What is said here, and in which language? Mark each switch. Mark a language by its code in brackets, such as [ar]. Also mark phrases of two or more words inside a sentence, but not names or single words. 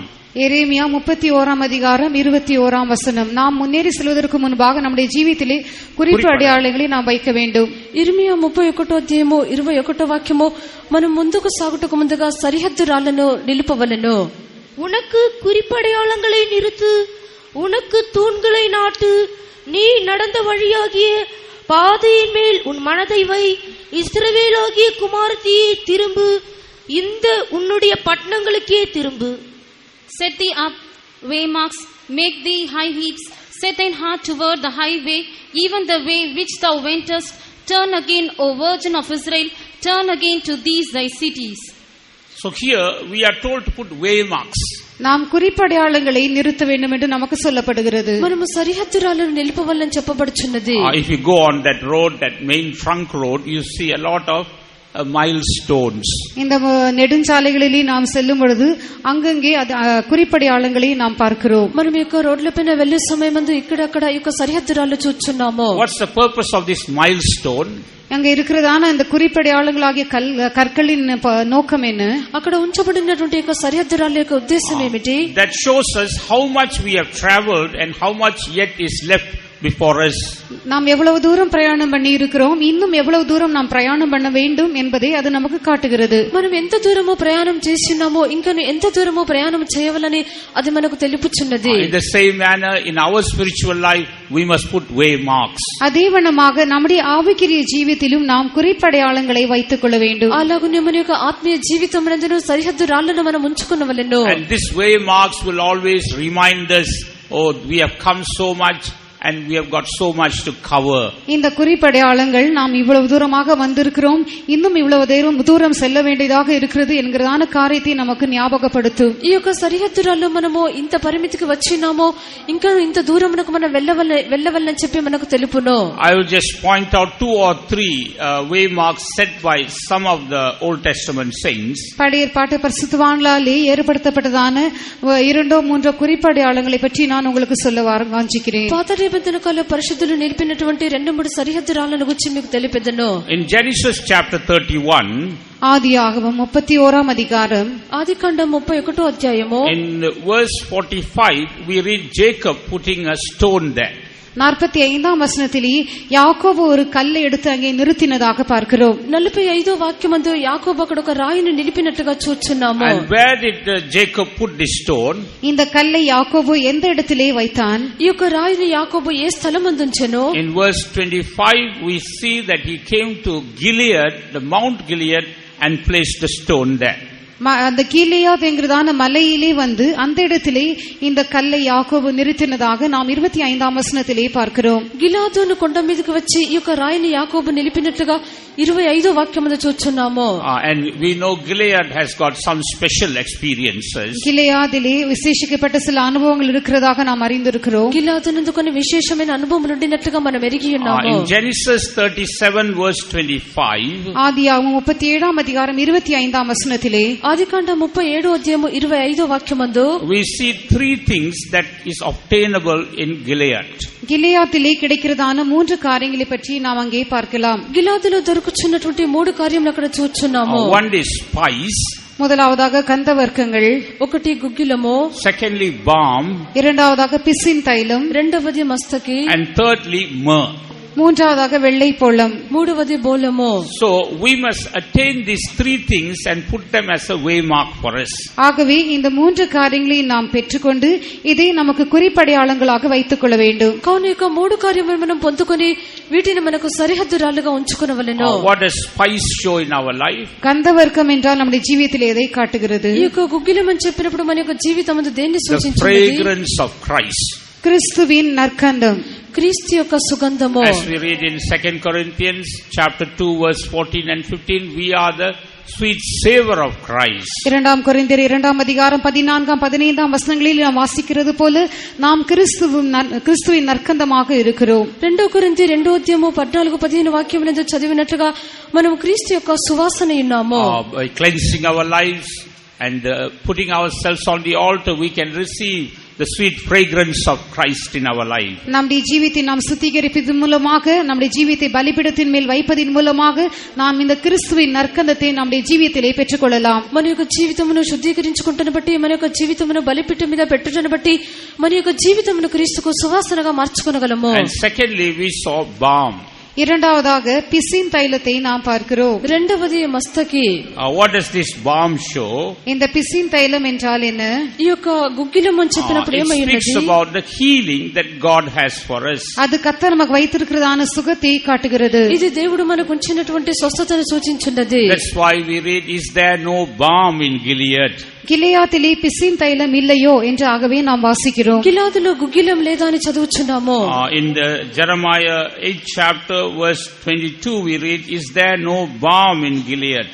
[ta] எரேமியா 31 அதிகாரம் 21 வசனம். நாம் முன்னேறி செல்வதற்கு முன்பாக நம்முடைய ஜீவிதத்திலே குறிப்பு அடையாளங்களை நாம் வைக்க வேண்டும். [te] ఇర్మియా 31 అధ్యాయము 21 వాక్యము, మనం ముందుకు సాగుటకు ముందుగా సరిహద్దు రాళ్లను నిలుపవలెను. [ta] உனக்கு குறிப்படையாளங்களை நிறுத்து, உனக்கு தூண்களை நாட்டு, நீ நடந்த வழியாகிய பாதையின் மேல் உன் மனதை வை, இஸ்ரவேலாகிய குமாரத்தியே திரும்பு, இந்த உன்னுடைய பட்டணங்களுக்கே திரும்பு. [en] Set thee up waymarks, make thee high heaps, set thine heart toward the highway, even the way which thou wentest. Turn again, O Virgin of Israel, turn again to these thy cities. So here we are told to put waymarks. [ta] நாம் குறிப்படையாளங்களை நிறுத்த வேண்டும் என்று நமக்கு சொல்லப்படுகிறது. [te] మనము సరిహద్దు రాళ్లను నిలుపవలెను చెప్పబడుచున్నది. [en] If you go on that road, that main trunk road, you see a lot of milestones. [ta] இந்த நெடுஞ்சாலைகளிலே நாம் செல்லும் பொழுது அங்கங்கே குறிப்படையாளங்களை நாம் பார்க்கிறோம். [te] మనం ఈ యొక్క రోడ్లపైన వెళ్ళే సమయమందు ఇక్కడక్కడ ఈ యొక్క సరిహద్దు రాళ్లు చూస్తున్నాము. [en] What's the purpose of this milestone? [ta] அங்க இருக்கிறதான இந்த குறிப்படையாளங்களாகிய கற்களின் நோக்கம் என்ன? [te] అక్కడ ఉంచబడినటువంటి యొక్క సరిహద్దు రాళ్ల యొక్క ఉద్దేశం ఏమిటి? [en] That shows us how much we have traveled and how much yet is left before us. [ta] நாம் எவ்வளவு தூரம் பிரயாணம் பண்ணி இருக்கிறோம், இன்னும் எவ்வளவு தூரம் நாம் பிரயாணம் பண்ண வேண்டும் என்பதை அது நமக்கு காட்டுகிறது. [te] మనం ఎంత దూరమో ప్రయాణం చేస్తున్నామో, ఇంకా ఎంత దూరమో ప్రయాణం చేయవలని అది మనకు తెలుపుచున్నది. [en] In the same manner, in our spiritual life, we must put waymarks. [ta] அதே வண்ணமாக நம்முடைய ஆவிக்குரிய ஜீவிதத்திலும் நாம் குறிப்படையாளங்களை வைத்துக் கொள்ள வேண்டும். [te] అలాగనే మన యొక్క ఆత్మీయ జీవితమునందును సరిహద్దు రాళ్లను మనం ఉంచుకొనవలెను. [en] And this waymarks will always remind us, oh, we have come so much and we have got so much to cover. [ta] இந்த குறிப்படையாளங்கள் நாம் இவ்வளவு தூரமாக வந்திருக்கிறோம், இன்னும் இவ்வளவு தூரம் செல்ல வேண்டியதாக இருக்கிறது என்கிறதான காரியத்தை நமக்கு ஞாபகப்படுத்தும். [te] ఈ యొక్క సరిహద్దు రాళ్లు మనము ఇంత పరిమితికి వచ్చినామో, ఇంకా ఇంత దూరమునకు మనం వెళ్ళవలని చెప్పి మనకు తెలుపును. [en] I will just point out 2 or 3 waymarks set by some of the Old Testament saints. [ta] பழைய ஏற்பாட்டு பரிசுத்தவான்களாலே ஏற்படுத்தப்பட்டதான 2-3 குறிப்படையாளங்களை பற்றி நான் உங்களுக்கு சொல்ல வாஞ்சிக்கிறேன். [te] పాత నిబంధన కాల పరిశుద్ధులు నిలిపినటువంటి 2-3 సరిహద్దు రాళ్లను గురించి మీకు తెలిపెదను. [en] In Genesis chapter 31, [ta] ஆதியாகமம் 31 அதிகாரம், [te] ఆదికాండం 31 అధ్యాయము, [en] in verse 45, we read Jacob putting a stone there. [ta] 45 వచనத்திலே యాకోబు ஒரு కல்லை எடுத்து அங்கே நிறுத்தினதாக பார்க்கிறோம். [te] 45వ వాక్యమందు యాకోబు అక్కడ ఒక రాయిని నిలిపినట్టుగా చూస్తున్నాము. [en] And where did Jacob put this stone? [ta] இந்த கல்லை யாக்கோபு எந்த இடத்திலே வைத்தான்? [te] ఈ యొక్క రాయిని యాకోబు ఏ స్థలమందు ఉంచెను? [en] In verse 25, we see that he came to Gilead, the Mount Gilead, and placed the stone there. [ta] அந்த கீலேயாத் என்கிறதான மலையிலே வந்து அந்த இடத்திலே இந்த கல்லை யாக்கோபு நிறுத்தினதாக நாம் 25ஆம் వచనத்திலே பார்க்கிறோம். [te] గిలాదును కొండ మీదకి వచ్చి ఈ యొక్క రాయిని యాకోబు నిలిపినట్లుగా 25వ వాక్యములో చూస్తున్నాము. [en] And we know Gilead has got some special experiences. [ta] கிலேயாதிலே விசேஷிக்கப்பட்ட சில அனுபவங்கள் இருக்கிறதாக நாம் அறிந்திருக்கிறோம். [te] గిలాదునందు కొన్ని విశేషమైన అనుభవములు ఉండినట్లుగా మనం ఎరిగి ఉన్నాము. [en] In Genesis 37 verse 25, [ta] ஆதியாகமம் 37ஆம் அதிகாரம் 25ஆம் வசனத்திலே, [te] ఆదికాండం 37వ అధ్యాయము 25వ వాక్యమందు [en] we see three things that is obtainable in Gilead. [ta] கிலேயாத்திலே கிடைக்கிறதான 3 காரியங்களை பற்றி நாம் அங்கே பார்க்கலாம். [te] గిలాదులో దొరుకుచున్నటువంటి 3 కార్యములు అక్కడ చూస్తున్నాము. [en] One is spice, [ta] முதலாவதாக கந்தவர்க்கங்கள், [te] ఒకటి గుగ్గిలము, [en] secondly balm, [ta] இரண்டாவதாக பிசின் தைலம், [te] రెండవది మస్తకి, [en] and thirdly myrrh. [ta] மூன்றாவதாக வெள்ளை பொலம், [te] మూడవది బోలము. [en] So we must attain these three things and put them as a waymark for us. [ta] ஆகவே இந்த 3 காரியங்களை நாம் பெற்றுக்கொண்டு இதை நமக்கு குறிப்படையாளங்களாக வைத்துக் கொள்ள வேண்டும். [te] కావున ఈ యొక్క 3 కార్యములను మనం పొందుకొని వీటిని మనకు సరిహద్దురాలుగా ఉంచుకొనవలెను. [en] What does spice show in our life? [ta] கந்தவர்க்கம் என்றால் நம்முடைய ஜீவிதத்தில் எதை காட்டுகிறது? [te] ఈ యొక్క గుగ్గిలం అని చెప్పినప్పుడు మన యొక్క జీవితమందు దేన్ని [en] The [te] సూచించుతుంది? [en] fragrance of Christ. [ta] கிறிஸ்துவின் நற்கந்தம். [te] క్రీస్తు యొక్క సుగంధము. [en] As we read in 2 Corinthians chapter 2 verse 14 and 15, we are the sweet savor of Christ. [ta] 2 கொரிந்தியர் 2ஆம் அதிகாரம் 14ஆம் 15ஆம் வசனங்களில் நாம் வாசிக்கிறது போல நாம் கிறிஸ்துவின் நற்கந்தமாக இருக்கிறோம். [te] 2 కొరింథీ 2వ అధ్యాయము 14 15 వాక్యములందు చదివినట్లుగా మనం క్రీస్తు యొక్క సువాసన ఉన్నాము. [en] By cleansing our lives and putting ourselves on the altar, we can receive the sweet fragrance of Christ in our life. [ta] நம்முடைய ஜீவித்தை நாம் சுத்திகரிப்பதன் மூலமாக, நம்முடைய ஜீவித்தை பலிபீடத்தின் மேல் வைப்பதன் மூலமாக நாம் இந்த கிறிஸ்துவின் நற்கந்தத்தை நம்முடைய ஜீவிதத்திலே பெற்றுக்கொள்ளலாம். [te] మన యొక్క జీవితమును శుద్ధీకరించుకుంటున్న బట్టి, మన యొక్క జీవితమును బలిపీఠం మీద పెట్టుటను బట్టి మన యొక్క జీవితమును క్రీస్తుకు సువాసనగా మార్చుకొనగలము. [en] And secondly, we saw balm. [ta] இரண்டாவதாக பிசின் தைலத்தை நாம் பார்க்கிறோம். [te] రెండవది మస్తకి. [en] What does this balm show? [ta] இந்த பிசின் தைலம் என்றால் என்ன? [te] ఈ యొక్క గుగ్గిలం అని చెప్పినప్పుడు [en] It [te] ఏమయ్యున్నది? [en] speaks about the healing that God has for us. [ta] அது கர்த்தர் நமக்கு வைத்திருக்கிறதான சுகத்தை காட்டுகிறது. [te] ఇది దేవుడు మనకు ఉంచినటువంటి స్వస్థతను సూచించున్నది. [en] That's why we read, is there no balm in Gilead? [ta] கிலேயாத்திலே பிசின் தைலம் இல்லையோ என்று ஆகவே நாம் வாசிக்கிறோம். [te] గిలాదులో గుగ్గిలం లేదా అని చదువుచున్నాము. [en] In the Jeremiah 8th chapter verse 22 we read, is there no balm in Gilead?